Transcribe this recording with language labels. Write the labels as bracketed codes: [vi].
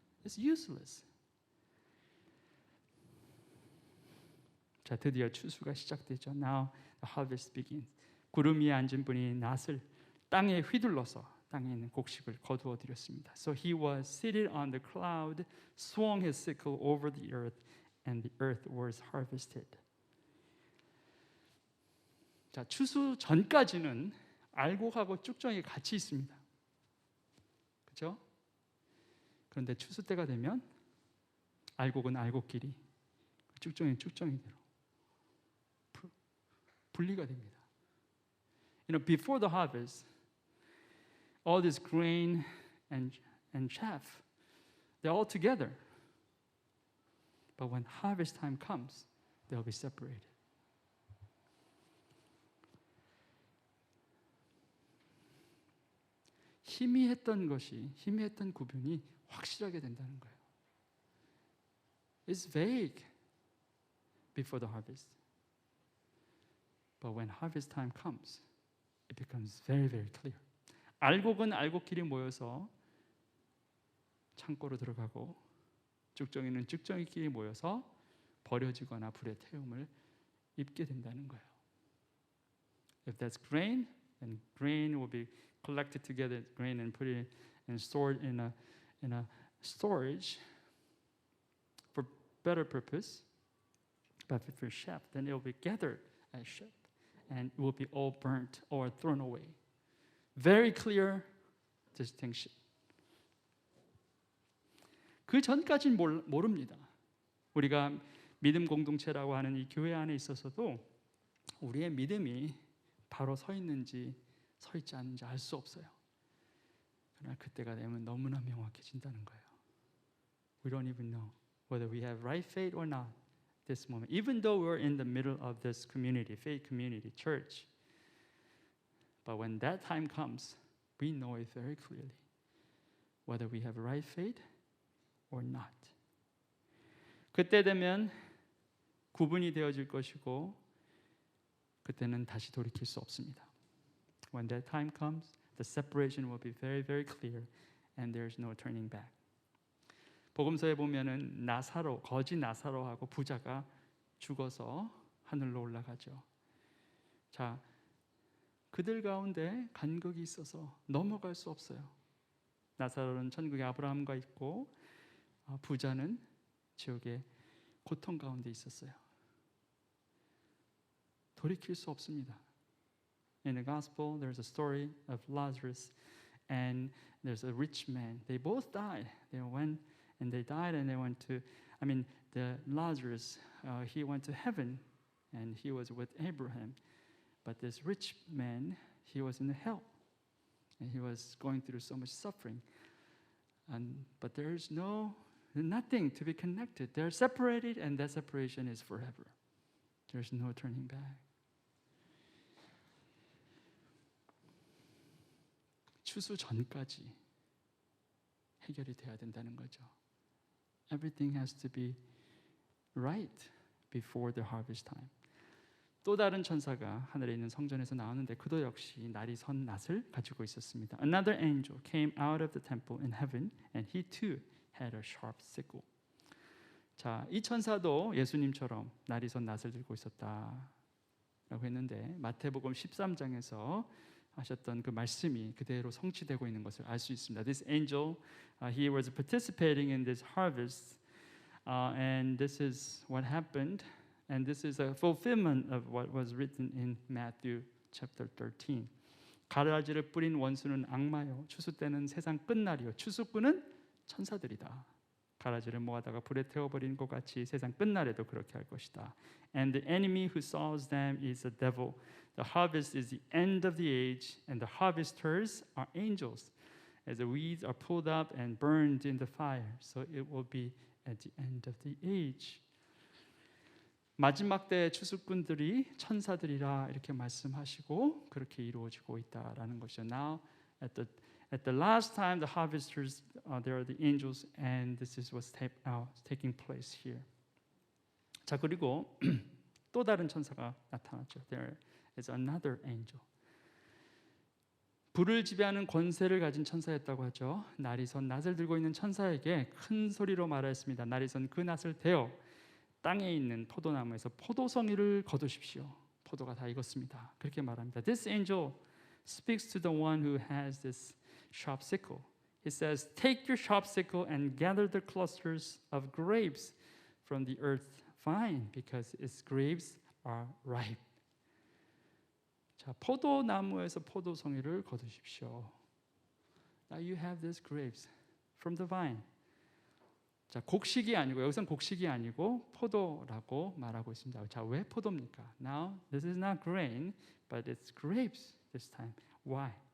[en] It's useless. [ko] 자, 드디어 추수가 시작되죠. [en] Now the harvest begins. [ko] 구름 위에 앉은 분이 낫을 땅에 휘둘러서 땅에 있는 곡식을 거두어 드렸습니다. [en] So he was seated on the cloud, swung his sickle over the earth, and the earth was harvested. [ko] 자, 추수 전까지는 알곡하고 쭉정이 같이 있습니다. 그렇죠? 그런데 추수 때가 되면 알곡은 알곡끼리, 쭉정이는 쭉정이대로 분리가 됩니다. [en] You know, before the harvest, all this grain and chaff, they're all together. But when harvest time comes, they'll be separated. [ko] 희미했던 구분이 확실하게 된다는 거예요. [en] It's vague before the harvest. But when harvest time comes, it becomes very, very clear. [ko] 알곡은 알곡끼리 모여서 창고로 들어가고 쭉정이는 쭉정이끼리 모여서 버려지거나 불의 태움을 입게 된다는 거예요. [en] If that's grain, then grain will be collected together, grain and put it and stored in a storage for better purpose. But if it's chaff, then it will be gathered as chaff and it will be all burnt or thrown away. Very clear distinction. [ko] 그 전까지는 모릅니다. 우리가 믿음 공동체라고 하는 이 교회 안에 있어서도 우리의 믿음이 바로 서 있는지 서 있지 않는지 알 수 없어요. 그러나 그때가 되면 너무나 명확해진다는 거예요. [en] We don't even know whether we have right faith or not this moment. Even though we're in the middle of this community, faith community, church. But when that time comes, we know it very clearly whether we have right faith or not. [ko] 그때 되면 구분이 되어질 것이고 그때는 다시 돌이킬 수 없습니다. [en] When that time comes, the separation will be very, very clear and there's no turning back. [ko] 복음서에 보면은 나사로, 거지 나사로하고 부자가 죽어서 하늘로 올라가죠. 자, 그들 가운데 간극이 있어서 넘어갈 수 없어요. 나사로는 천국에 아브라함과 있고 부자는 지옥의 고통 가운데 있었어요. 돌이킬 수 없습니다. [en] In the gospel, there's a story of Lazarus and there's a rich man. They both died. They went and they died and they went to, the Lazarus, he went to heaven and he was with Abraham. But this rich man, he was in hell and he was going through so much suffering. But there is nothing to be connected. They're separated and that separation is forever. There's no turning back. [ko] 추수 전까지 해결이 돼야 된다는 거죠. [en] Everything has to be right before the harvest time. [ko] 또 다른 천사가 하늘에 있는 성전에서 나오는데 그도 역시 날이 선 낫을 가지고 있었습니다. [en] Another angel came out of the temple in heaven and he too had a sharp sickle. [ko] 자, 이 천사도 예수님처럼 날이 선 낫을 들고 있었다라고 했는데 마태복음 13장에서 하셨던 그 말씀이 그대로 성취되고 있는 것을 알 수 있습니다. [en] This angel, he was participating in this harvest, and this is what happened, and this is a fulfillment of what was written in Matthew chapter 13. [ko] 가라지를 뿌린 원수는 악마요, 추수 때는 세상 끝날이요, 추수꾼은 천사들이다. 가라지를 모아다가 불에 태워버린 것 같이 세상 끝날에도 그렇게 할 것이다. [en] And the enemy who sows them is the devil. The harvest is the end of the age, and the harvesters are angels. As the weeds are pulled up and burned in the fire, so it will be at the end of the age. [ko] 마지막 때의 추수꾼들이 천사들이라 이렇게 말씀하시고 그렇게 이루어지고 있다라는 것이죠. [en] Now at the last time, the harvesters, there are the angels, and this is what's taking place here. [ko] 자, 그리고 또 다른 천사가 나타났죠. [en] There is another angel. [ko] 불을 지배하는 권세를 가진 천사였다고 하죠. 날이 선 낫을 들고 있는 천사에게 큰 소리로 말하였습니다. 날이 선 그 낫을 대어 땅에 있는 포도나무에서 포도송이를 거두십시오. 포도가 다 익었습니다. 그렇게 말합니다. [en] This angel speaks to the one who has this sharp sickle. He says, "Take your sharp sickle and gather the clusters of grapes from the earth vine, because its grapes are ripe." [ko] 자, 포도나무에서 포도송이를 거두십시오. [en] Now you have these grapes from the vine. [ko] 자, 곡식이 아니고 여기서는 곡식이 아니고 포도라고 말하고 있습니다. 자, 왜 포도입니까? [en] Now this is not grain, but it's grapes this time. Why?